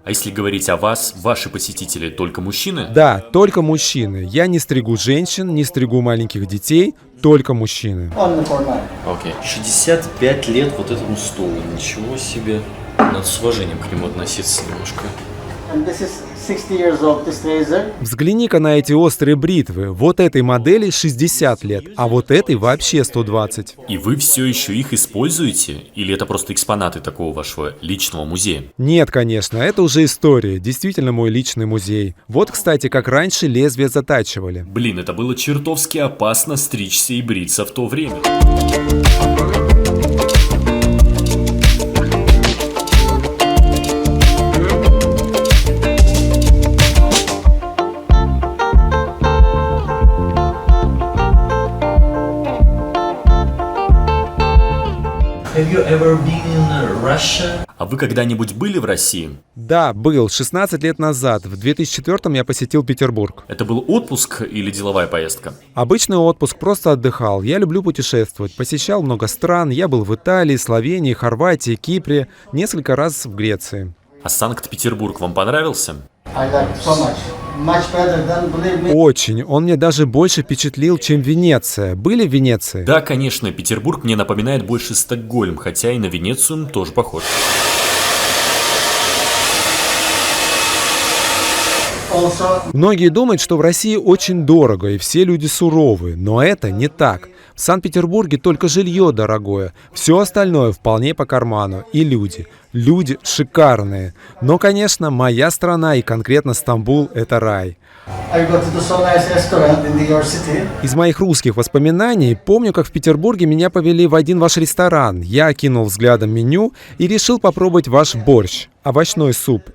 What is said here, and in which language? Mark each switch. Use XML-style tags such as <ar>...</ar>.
<ru>А если говорить о вас, ваши посетители только мужчины? Да, только мужчины. Я не стригу женщин, не стригу маленьких детей, только мужчины.</ru> <en>Only for men.</en> <ru>Окей. 65 лет вот этому стулу. Ничего себе. Надо с уважением к нему относиться немножко.</ru> <en>And this is 60 years old, this razor.</en> <ru>Взгляни-ка на эти острые бритвы. Вот этой модели 60 лет, а вот этой вообще 120. И вы все еще их используете? Или это просто экспонаты такого вашего личного музея? Нет, конечно, это уже история. Действительно мой личный музей. Вот, кстати, как раньше лезвия затачивали. Блин, это было чертовски опасно стричься и бриться в то время.</ru> <en>Have you ever been in Russia?</en> <ru>А вы когда-нибудь были в России? Да, был. 16 лет назад. В 2004 я посетил Петербург. Это был отпуск или деловая поездка? Обычный отпуск, просто отдыхал. Я люблю путешествовать. Посещал много стран. Я был в Италии, Словении, Хорватии, Кипре. Несколько раз в Греции. А Санкт-Петербург вам понравился?</ru> <en>I like it so much. Much better than, believe me.</en> <ru>Очень. Он мне даже больше впечатлил, чем Венеция. Были в Венеции? Да, конечно, Петербург мне напоминает больше Стокгольм, хотя и на Венецию тоже похож.</ru> <en>Also,</en> <ru>Многие думают, что в России очень дорого и все люди суровые, но это не так. В Санкт-Петербурге только жилье дорогое, все остальное вполне по карману. И люди. Люди шикарные. Но, конечно, моя страна и конкретно Стамбул — это рай.</ru> <en>I go to the so nice restaurant in your city.</en> <ru>Из моих русских воспоминаний помню, как в Петербурге меня повели в один ваш ресторан. Я окинул взглядом меню и решил попробовать ваш борщ, овощной суп.</ru>